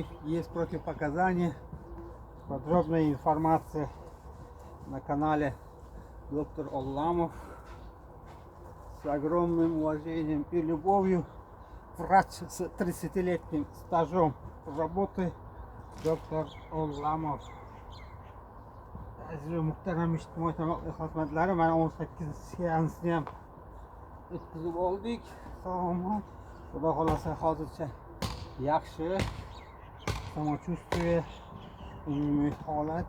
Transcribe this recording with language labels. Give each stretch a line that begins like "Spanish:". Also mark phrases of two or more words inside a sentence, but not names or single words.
Russian: Есть противопоказания. Подробная информация на канале доктор Ollamov. С огромным уважением и любовью. Врач с 30-летним стажом работы доктор Ollamov.
Uzbek: Aziz muhtaram ijtimoiy tarmoqlar xizmatlari, mana 18 seansni ham o'tkazib oldik. Salomat. Xudo xolasa hozircha yaxshi samочувствие, umumiy holat.